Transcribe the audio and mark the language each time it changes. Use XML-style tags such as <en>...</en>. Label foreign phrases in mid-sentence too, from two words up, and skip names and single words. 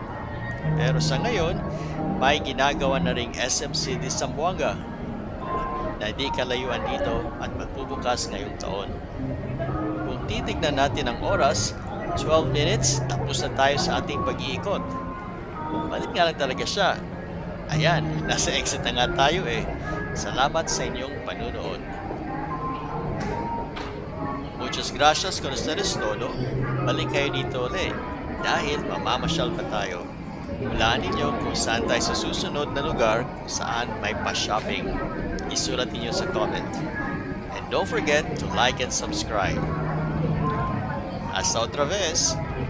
<tl>Pero sa ngayon, may ginagawa na ring SM City Zamboanga na di kalayuan dito at magbubukas ngayong taon. Kung titignan natin ang oras, 12 minutes, tapos na tayo sa ating pag-iikot. Malit nga lang talaga siya. Ayan, nasa exit na nga tayo eh. Salamat sa inyong panunood.</tl> <cbk>Muchas gracias con ustedes todo.</cbk> <tl>Balik kayo dito ulit dahil mamamasyal pa tayo. Hulaan ninyo kung saan tayo sa susunod na lugar saan may pa-shopping. Isulat ninyo sa comment.</tl> <en>And don't forget to like and subscribe.</en> <cbk>Hasta otra vez!</cbk>